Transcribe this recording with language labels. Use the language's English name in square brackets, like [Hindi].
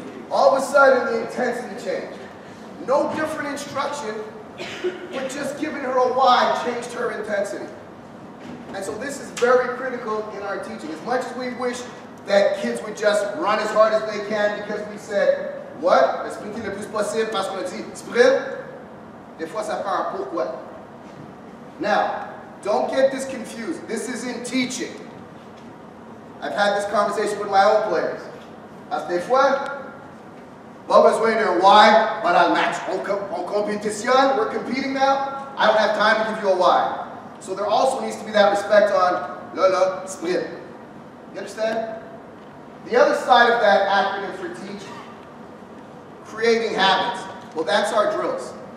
[English] All of a sudden, the intensity changed. No different instruction, but just giving her a why changed her intensity. And so this is very critical in our teaching. As much as we wish that kids would just run as hard as they can because we said, what? [French] Sprinter le plus possible parce qu'on a dit sprint. Des fois, ça prend un pourquoi. [English] Now, don't get this confused. This is in teaching. I've had this conversation with my own players. [French] Parce que des fois, pas besoin d'un why, [English] but on match. [French] On compétition, [English] we're competing now. I don't have time to give you a why. So there also needs to be that respect on le sprint. You understand? The other side of that acronym for teach, creating habits. Well, that's our drills.